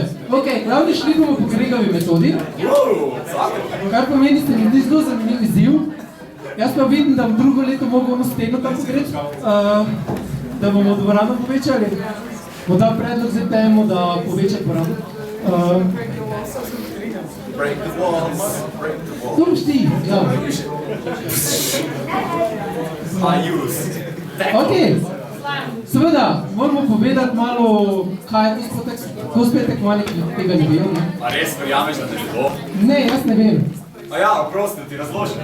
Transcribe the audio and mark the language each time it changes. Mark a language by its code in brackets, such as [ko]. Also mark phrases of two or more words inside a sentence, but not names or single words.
[sl] Ok, glavni šli bomo po Gregovi metodi. Kar pomeni, se mi zdi zelo zanimiv izziv. Jaz pa vidim, da bom drugo leto mogel ono steno tam pogreči, da bomo dvorano povečali. Morda predlog zdaj temu, da poveča dvorano. [en] Break the walls, break the walls. [sl] To boš ti, glavno. Ok, seveda, moramo povedati malo, kaj je to cosplay tekmovanje, ki tega ne vem. A res verjameš, da ne bo? Ne, jaz ne vem. A ja, prosti, ti razložim.